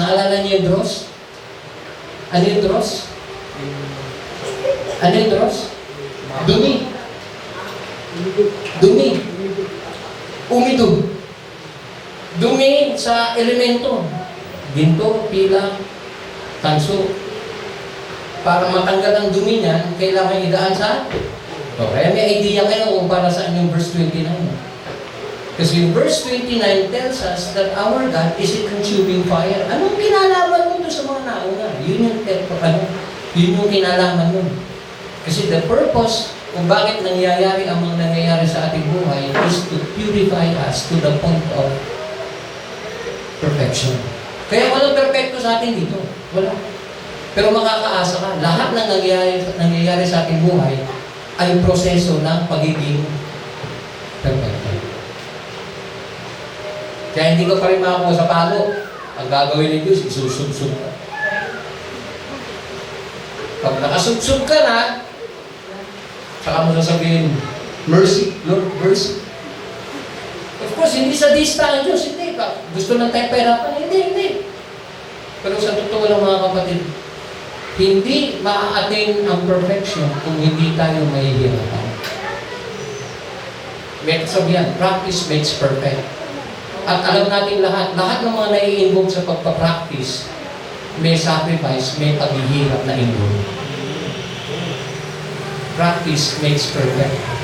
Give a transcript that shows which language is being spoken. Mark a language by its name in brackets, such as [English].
[Filipino] Naalala niyo yung dross? Ano yung dross? Ano yung dross? Dumi. Dumi. Umido. Dumi sa elemento. Ginto, pila, tanso. Para matanggal ang dumi niyan, kailangan idaan sa... kaya may idea kayo kung para saan yung verse 29. Kasi yung [English] verse 29 tells us that our God is a consuming fire. [Filipino] Anong kinalaman mo doon sa mga nauna? Yun yung kinalaman mo. Kasi [English] the purpose [Filipino] kung bakit nangyayari ang mga nangyayari sa ating buhay [English] is to purify us to the point of perfection. [Filipino] Kaya walang perfecto sa atin dito. Wala. Pero makakaasa ka. Lahat ng nangyayari sa ating buhay ay proseso ng pagiging perfecto. Kaya hindi ka pa rin makakuha sa palo. Ang gagawin ng Diyos, isusubsub ka. Pag nakasubsub ka na, saka mo sasabihin, [English] mercy, Lord, mercy. Of course, [Filipino] hindi sa dista ang Diyos, hindi. Gusto ng tayo pahirapan, hindi. Pero sa totoo lang mga kapatid, hindi ma-attain ang perfection kung hindi tayo mahihirapan. May kasabihan, [English] practice makes perfect. [Filipino] At alam natin lahat ng mga nai-involve sa pagpa-practice, may sacrifice, may paghihirap na involved. [English] Practice makes perfect.